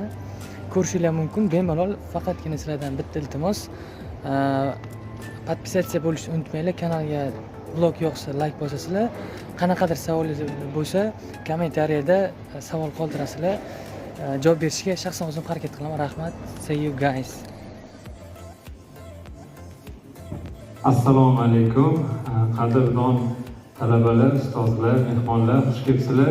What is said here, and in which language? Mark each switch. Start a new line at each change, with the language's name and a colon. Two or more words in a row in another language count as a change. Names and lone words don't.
Uzbek: Ko'rishinglar mumkin. Bemalol, faqatgina sizlardan bitta iltimos, podpisatsiya bo'lishni unutmanglar. Kanalga blog yoqsa like bosasizlar. Qanaqadir savolingiz bo'lsa, kommentariyada savol qoldirasizlar. Javob berishga shaxsan o'zim harakat qilaman. Rahmat.
English: See you guys.
Uzbek: Assalomu alaykum. Qadrdon talabalar, ustozlar, mehmonlar, xush kelibsizlar.